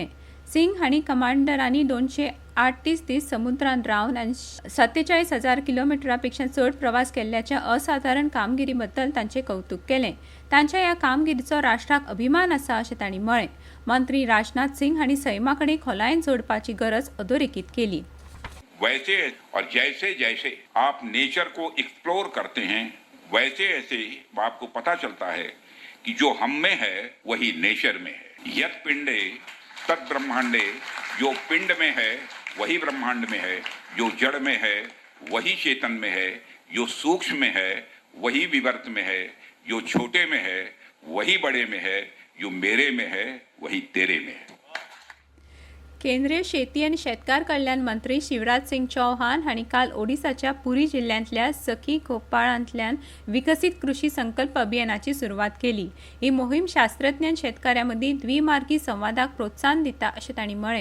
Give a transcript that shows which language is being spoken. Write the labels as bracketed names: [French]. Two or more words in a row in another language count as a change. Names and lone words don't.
[Konkani] सिंग हांणी कमांडरांनी 238 दीस समुद्रांत रावन आनी 47,000 किलोमिटरांपेक्षा चड प्रवास केल्ल्याच्या असाधारण कामगिरी बद्दल तांचें कौतुक केलें. तांच्या ह्या कामगिरीचो राष्ट्राक अभिमान आसा अशें तांणी म्हळें. मंत्री राजनाथ सिंग हांणी सैमा कडेन खोलायेन जोडपाची गरज अधोरेखित केली. [Hindi] वैसे और जैसे जैसे आप नेचर को एक्सप्लोर करते हैं वैसे ऐसे आपको पता चलता है कि जो हम में है वही नेचर में है. [Sanskrit] यत पिंडे तत् ब्रह्मांडे, [Hindi] जो पिंड में है वही ब्रह्मांड में है, जो जड़ में है वही चेतन में है, जो सूक्ष्म में है वही विवर्त में है, जो छोटे में है वही बड़े में है, जो मेरे में है वही तेरे में है. [Konkani] केंद्रीय शेती आनी शेतकार कल्याण मंत्री शिवराज सिंग चौहान हांणी काल ओडिसाच्या पुरी जिल्ल्यांतल्या सखी गोपाळांतल्यान विकसीत कृषी संकल्प अभियानाची सुरवात केली. ही मोहीम शास्त्रज्ञ आनी शेतकाऱ्यां मदीं द्विमार्गी संवादाक प्रोत्साहन दिता अशें तांणी म्हळें.